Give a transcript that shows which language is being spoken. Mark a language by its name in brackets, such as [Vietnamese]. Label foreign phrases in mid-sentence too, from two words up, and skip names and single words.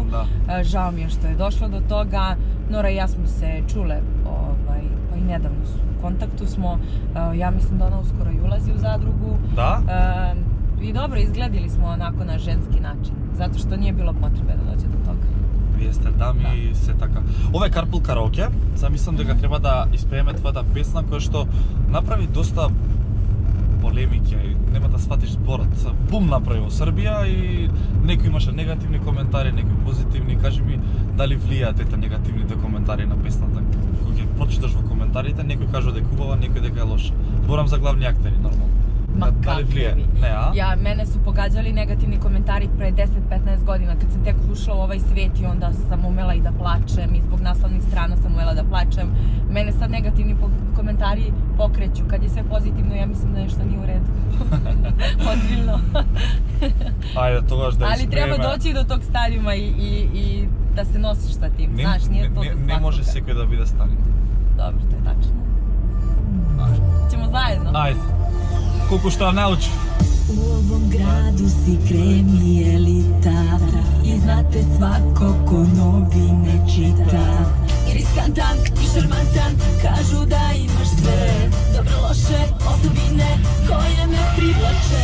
[Serbian] Žao mi je što je došlo do toga. Nora i ja smo se čule, pa i nedavno u kontaktu smo. Ja mislim da ona uskoro i ulazi u Zadrugu. Da? I dobro, izgledili smo onako na ženski način, zato što nije bilo potrebe da dođe do toga. [Macedonian] Вие сте дами и се така. Ова е Carpool Karaoke. Замислам дека треба да испееме твојата песна која што направи доста полемики, нема да сватиш зборот. Бум направи во Србија и некои имаше негативни коментари, некои позитивни. Кажи ми, дали влијаат ете негативните коментари на песната? Кога ќе прочиташ во коментарите, некои кажува дека е убава, некои дека е лоша. Зборам за главни актери, нормално. [Serbian] Ma kakvi? Ne, a? Mene su pogađali negativni komentari pre 10-15 godina kad sam tek ušla u ovaj svijet i onda sam umela i da plačem i zbog naslovnih strana sam umela da plačem. Mene sad negativni komentari pokreću. Kad je sve pozitivno, ja mislim da nešto nije u redu. Ozbiljno. [Macedonian] Ajde, тогаш да испреме. [Serbian] Ali treba doći do tog stadijuma i da se nosiš sa tim. Znaš, nije to za svakoga. Ne može [Macedonian] sekој да биде стадиум. [Serbian] Dobro, to je tačno. Ćemo zajedno. Ajde. [Macedonian] Колку што научи. [Serbian] U ovom gradu si krem i elita i znate svako ko novine čita. I riskantan i šarmantan, kažu da imaš sve dobre loše osobine koje me privlače.